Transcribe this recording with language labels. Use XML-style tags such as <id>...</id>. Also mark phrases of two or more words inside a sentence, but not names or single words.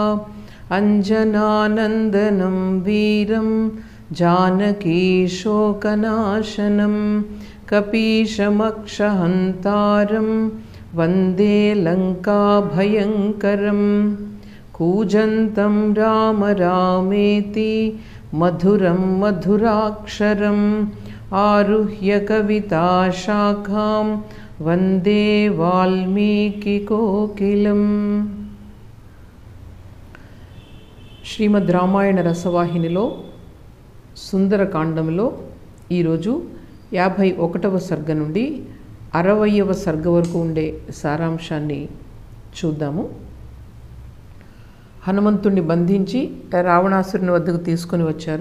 <sa>अञ्जनानन्दनं वीरं जानकीशोकनाशनं कपीशमक्षहन्तारं वन्दे लङ्काभयङ्करम्। कूजन्तं राम रामेति मधुरं मधुराक्षरम् आरुह्य कविताशाखां वन्दे वाल्मीकिकोकिलम्।</sa> <te>శ్రీమద్ రామాయణ రసవాహినిలో సుందరకాండంలో ఈరోజు 51వ సర్గ నుండి 60వ సర్గ వరకు ఉండే సారాంశాన్ని చూద్దాము. హనుమంతుణ్ణి బంధించి రావణాసురుని వద్దకు తీసుకొని వచ్చారు.</te>